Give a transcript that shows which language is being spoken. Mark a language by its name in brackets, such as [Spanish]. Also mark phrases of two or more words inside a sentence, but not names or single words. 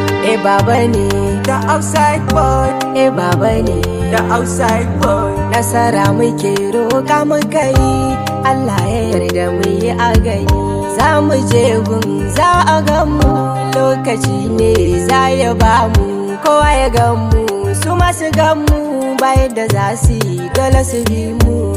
[Hausa] Eh, baba ne. [English] The outside boy. [Hausa] Eh, baba ne. [English] The outside boy. [Hausa] Nasara muke roƙa muka yi, Allah ya yarda mu yi a gani. Za mu je gun za a gan mu, lokaci ne za ya ba mu. Kowa ya gan mu, su ma su gan mu, ba yadda za su yi, dole su bi mu.